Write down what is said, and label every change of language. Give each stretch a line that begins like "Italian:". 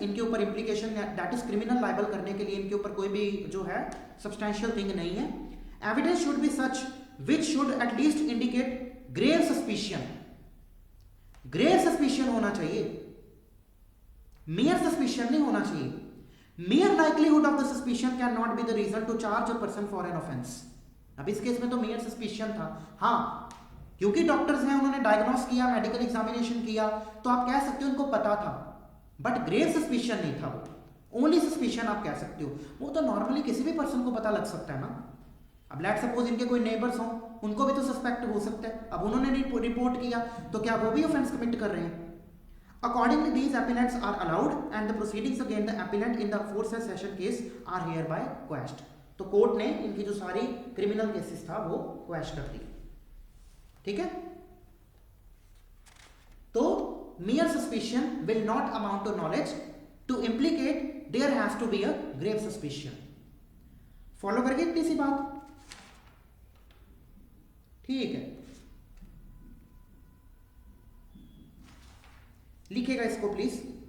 Hindi: इनके ऊपर
English: implication that is criminal liable
Hindi: करने के लिए इनके ऊपर कोई भी जो है substantial thing नहीं है.
English: Evidence should be such which should at least indicate grave suspicion.
Hindi: Grave suspicion होना चाहिए, mere suspicion नहीं होना चाहिए.
English: Mere likelihood of the suspicion cannot be the reason to charge a person for an offence.
Hindi: अब इस case में तो mere suspicion था. हाँ, क्योंकि डॉक्टर्स हैं, उन्होंने डायग्नोस किया, मेडिकल एग्जामिनेशन किया, तो आप कह सकते हो उनको पता था, बट ग्रेव सस्पिशन नहीं था. वो ओनली सस्पिशन आप कह सकते हो. वो तो नॉर्मली किसी भी पर्सन को पता लग सकता है ना. अब लेट सपोज इनके कोई नेबर्स हों, उनको भी तो सस्पेक्ट हो सकता है. अब उन्होंने रिपोर्ट किया तो क्या वो भी ऑफेंस कमिट कर रहे हैं?
English: Accordingly these appellants are allowed and the proceedings against the appellant in the aforesaid session case are hereby quashed.
Hindi: तो कोर्ट ने इनकी जो सारी क्रिमिनल केसेस था वो क्वेश कर दी.
English: ठीक है, तो mere suspicion will not amount to knowledge. To implicate there has to be a grave suspicion.
Hindi: Follow करके इतनी सी बात. ठीक है, लिखेगा इसको प्लीज.